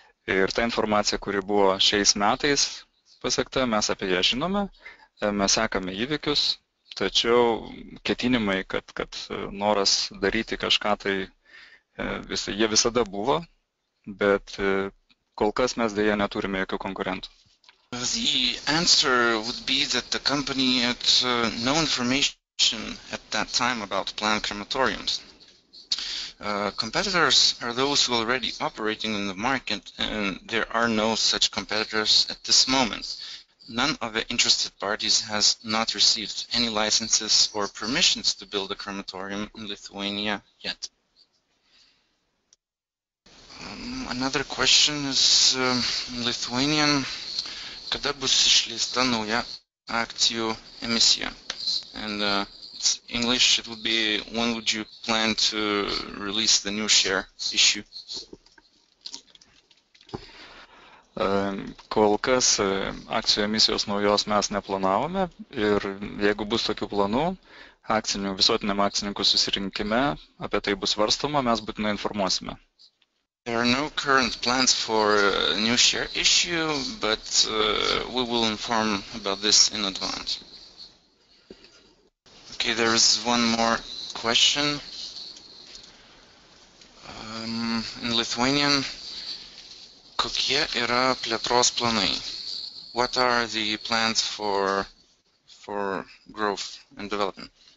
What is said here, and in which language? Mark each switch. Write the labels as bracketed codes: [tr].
[lt] Ir ta informacija, kuri buvo šiais metais pasiekta, mes apie ją žinome, mes sekame įvykius, tačiau ketinimai, kad noras daryti kažką, tai jie visada buvo, bet kol kas mes dėja neturime jokių konkurentų. [en] The answer would be that the company had no information at that time about planned crematoriums. Competitors are those who are already operating in the market, and there are no such competitors at this moment. None of the interested parties has not received any licenses or permissions to build a crematorium in Lithuania yet. Another question is in Lithuanian. [lt] Kada bus išleista nauja akcijų emisija? [en] And in English it would be, when would you plan to release the new share issue? [lt] Kol kas akcijų emisijos naujos mes neplanavome ir jeigu bus tokių planų, visuotiniam akcininkų susirinkime apie tai bus svarstoma, mes būtinai informuosime. [en] There are no current plans for a new share issue, but we will inform about this in advance. Okay, there is one more question. In Lithuanian, [lt] kokie yra plėtros planai? [en] What are the plans for growth and development?